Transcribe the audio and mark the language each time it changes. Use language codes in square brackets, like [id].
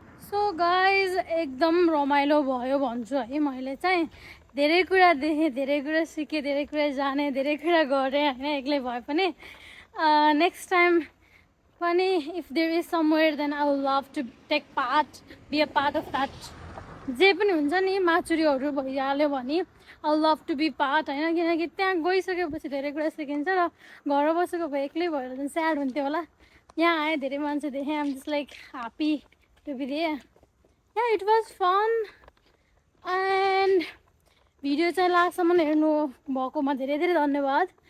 [ne] So guys एकदम रमाइलो भयो भन्छु है। मैले चाहिँ धेरै कुरा देखेँ, धेरै कुरा सिकेँ, धेरै कुरा जानेँ, धेरै कुरा गरेँ होइन एक्लै भए पनि। [en] next time [ne] पनि [en] If there is somewhere then I would love to take part, be a part of that. [ne] जे पनि हुन्छ नि माचुरीहरू भइहाल्यो भने [en] I love to be part [ne] होइन, किनकि त्यहाँ गइसकेपछि धेरै कुरा सिकिन्छ र घर बसेको भए एक्लै भएर चाहिँ स्याड हुन्थ्यो होला। यहाँ आएँ, धेरै मान्छे देखेँ, [en] I'm just like happy to be there. Yeah, it was fun and [ne] video चाहिँ लास्टसम्म हेर्नु भएकोमा धेरै धेरै धन्यवाद।